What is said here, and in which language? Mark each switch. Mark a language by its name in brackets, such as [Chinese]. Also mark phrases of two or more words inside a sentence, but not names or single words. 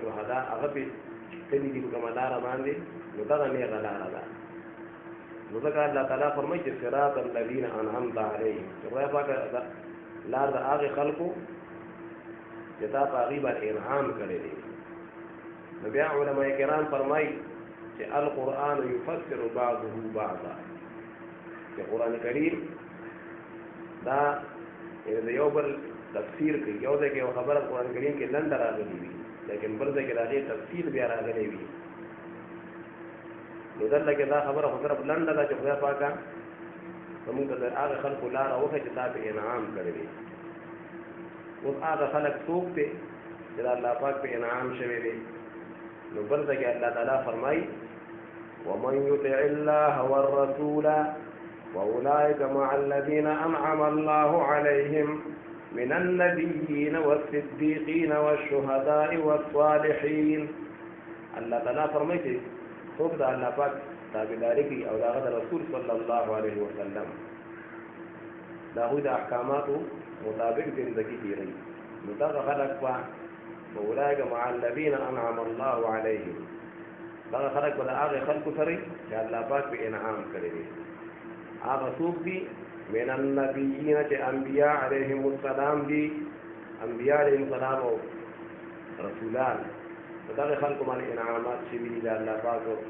[Pashto] شهدا هغه په تلي دي کومه لاره باندې نو دا نیغه لاره ده نو ځکه الله تعالی فرمایي چې [Arabic] صراط الذین انعمت علیهم [Pashto] خدای پاک لار د هغه خلکو چې تا په هغې باندې انعام کړی دی نو بیا علما کرام فرمایي چې [Arabic] القرآن یفسر بعضه بعضا [Pashto] چې قرآن کریم دا د یو بل تفسیر کوي یو ځای کې یو خبره قرآن کریم کې لنډه راغلې وي لیکن بل ځای کې د هغې تفسیر بیا راغلی وي نو دلته کې دا خبره خو صرف لنډه ده چې خدای پاکه زمونږ ته د هغه خلکو لاره وښیي چې تا په انعام کړی دی اوس هغه خلک څوک دی چې د الله پاک په انعام شوی دی نو بل ځای کې الله تعالی فرمایي [Arabic] ومن يطع الله والرسول وأولئك مع الذين أنعم الله عليهم من النبيين والصديقين والشهداء والصالحين [Pashto] الله تعالی فرمایي چې څوک د الله پاک تابعداري کوي او د رسول [Arabic] صلی الله علیه وسلم [Pashto] د هغوی د احکاماتو مطابق زندگی تیروي نو دغه خلک به [Arabic] اولئک مع الذین انعم الله علیهم [Pashto] دغه خلک به د هغې خلکو سره چې الله پاک په انعام کړی دی هغه څوک دي [Arabic] من النبیین [Pashto] چې انبیا [Arabic] علیهم السلام [Pashto] دي انبیا [Arabic] علیهم السلام [Pashto] او رسولان دغه خلکو باندې انعامات شوي دي د الله پاک